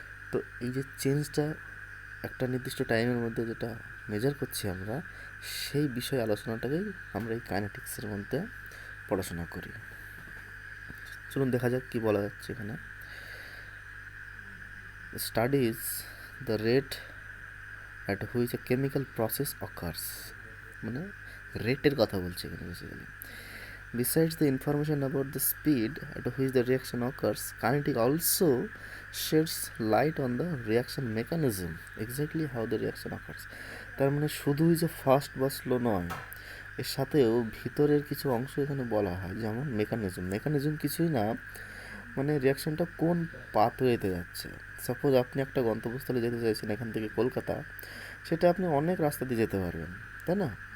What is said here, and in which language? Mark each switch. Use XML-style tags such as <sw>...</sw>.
<bn>তো এই যে চেঞ্জটা একটা নির্দিষ্ট টাইমের মধ্যে যেটা মেজার করছি আমরা, সেই বিষয় আলোচনাটাকেই আমরা এই কাইনেটিক্সের মধ্যে পড়াশোনা করি। চলুন দেখা যাক কী বলা যাচ্ছে এখানে।</bn> <en>studies the rate at which a chemical process occurs,</en> <bn>মানে রেটের কথা বলছে এখানে basically.</bn> <en>Besides the information about the speed at which the reaction occurs, kinetic also sheds light on the reaction mechanism, exactly how the reaction occurs.</en> <bn>তার মানে শুধুই যে fast বা স্লো নয়, এর সাথেও ভিতরের কিছু অংশ এখানে বলা হয়, যেমন মেকানিজম কিছুই না, মানে রিয়াকশানটা কোন পাথওয়েতে যাচ্ছে। সাপোজ আপনি একটা গন্তব্যস্থলে যেতে চাইছেন এখান থেকে কলকাতা, সেটা আপনি অনেক রাস্তা দিয়ে যেতে পারবেন, তাই না?</bn>